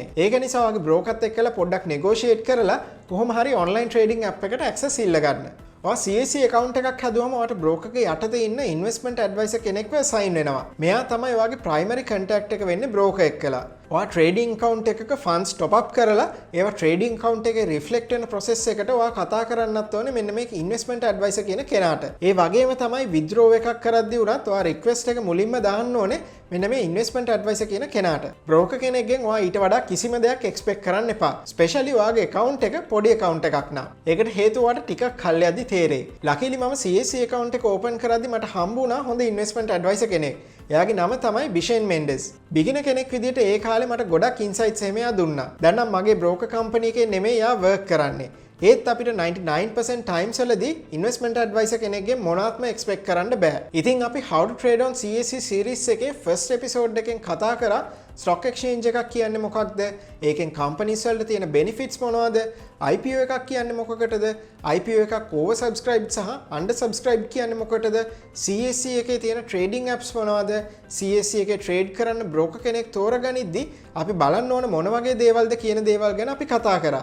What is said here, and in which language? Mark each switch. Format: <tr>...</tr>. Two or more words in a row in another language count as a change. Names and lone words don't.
<si>ඒක නිසා ඔයාගේ broker එකත් එක්කලා පොඩ්ඩක් negotiate කරලා කොහොම හරි</si> <en>online trading app</en> <si>එකට access ඉල්ල ගන්න. ඔයා CAC account එකක් හදුවම ඔයාට broker ගේ යටතේ ඉන්න</si> <en>investment advisor</en> <si>කෙනෙක්ව assign වෙනවා. මෙයා තමයි ඔයාගේ</si> <en>primary contact</en> <si>එක වෙන්නේ broker එක්කලා. ඔයා</si> <en>trading account</en> <si>එකක</si> <en>funds top up</en> <si>කරලා ඒවා</si> <en>trading account</en> <si>එකේ reflect වෙන process එකට ඔයා කතා කරන්නත් ඕනේ මෙන්න මේක</si> <en>investment advisor</en> <si>කියන කෙනාට. ඒ වගේම තමයි withdraw එකක් කරද්දී උනත් ඔයා request එක මුලින්ම දාන්න ඕනේ මෙන්න මේ</si> <en>investment advisor</en> <si>කියන කෙනාට. broker කෙනෙක්ගෙන් ඔයා ඊට වඩා කිසිම දෙයක් expect කරන්න එපා. especially ඔයාගේ account එක පොඩි account එකක් නම්. ඒකට හේතුව ඔයාට ටිකක් කල් යද්දි තේරෙයි. luckily මම CAC account එක open කරද්දී මට හම්බ වුණා හොඳ</si> <en>investment advisor</en> <si>කෙනෙක්. එයාගේ නම තමයි Bishen Mendes. beginner කෙනෙක් විදිහට ඒ කාලේ මට ගොඩක් insights එමෙයා දුන්නා. දැන් නම් මගේ</si> <en>broker company</en> <si>එකේ නෙමෙයි එයා work කරන්නේ. ඒත් අපිට 99% times වලදී</si> <en>investment advisor</en> <si>කෙනෙක්ගෙන් මොනවත්ම expect කරන්න බෑ. ඉතින් අපි</si> <en>how to trade on CAC series</en> <si>එකේ</si> <en>first episode</en> <si>එකෙන් කතා කරා</si> <en>stock exchange</en> <si>එකක් කියන්නේ මොකක්ද? ඒකෙන් companies වලට තියෙන benefits මොනවද? IPO එකක් කියන්නේ මොකකටද? IPO එකක් oversubscribed සහ undersubscribed කියන්නේ මොකටද? CAC එකේ තියෙන</si> <en>trading apps</en> <si>මොනවද? CAC එකේ trade කරන්න broker කෙනෙක් තෝරගනිද්දි අපි බලන්න ඕන මොන වගේ දේවල්ද කියන දේවල් ගැන අපි කතා කරා.</si>